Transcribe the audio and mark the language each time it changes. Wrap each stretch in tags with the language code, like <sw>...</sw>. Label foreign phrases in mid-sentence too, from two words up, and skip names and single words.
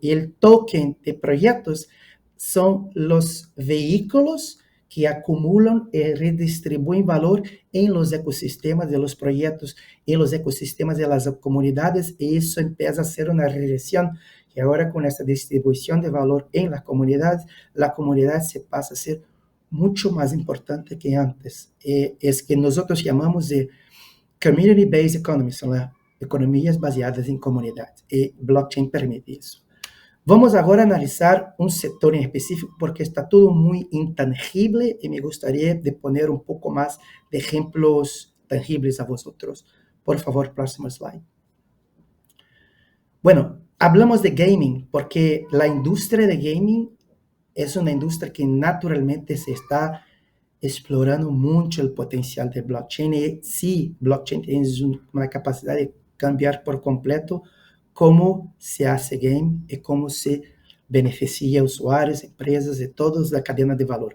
<es>Y el token de proyectos son los vehículos que acumulan y redistribuyen valor en los ecosistemas de los proyectos, en los ecosistemas de las comunidades, y eso empieza a ser una regresión, que ahora con esta distribución de valor en las comunidades, la comunidad se pasa a ser mucho más importante que antes. Es que nosotros llamamos de</es> <en>community-based economy,</en> <es>son las economías baseadas en comunidad, y blockchain permite eso.</es> <pt>Vamos agora a analisar um setor em específico, porque está tudo muito intangible e me gostaria de poner um pouco mais de exemplos tangibles</pt> <es>a vosotros. Por favor, próximo slide. Bueno, hablamos de gaming, porque la indústria de gaming es una indústria que naturalmente se está explorando mucho el potencial de blockchain. Y sí, blockchain tiene una capacidad de cambiar por completo cómo se hace game y cómo se beneficia a usuarios, empresas y toda la cadena de valor.</es>